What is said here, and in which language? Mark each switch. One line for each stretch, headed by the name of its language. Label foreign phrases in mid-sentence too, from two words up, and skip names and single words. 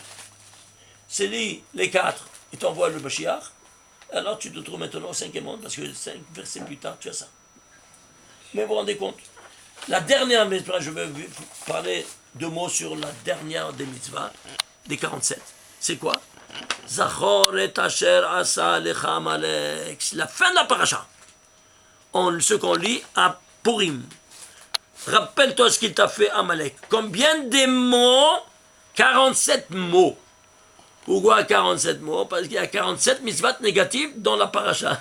French: C'est les 4, il t'envoie le Mashiach, alors tu te trouves maintenant au 5e monde, parce que 5 versets plus tard, tu as ça. Mais vous vous rendez compte? La dernière mitzvah, je vais vous parler 2 mots sur la dernière des mitzvahs, des 47.
Hebrew: C'est quoi? זכור את אשר עשה לך עמלק.
French: C'est la fin de la paracha. Ce qu'on lit à Purim. Rappelle-toi ce qu'il t'a fait Amalek. Combien de mots? 47 mots. Pourquoi 47 mots? Parce qu'il y a 47 mitzvot négatives dans la paracha.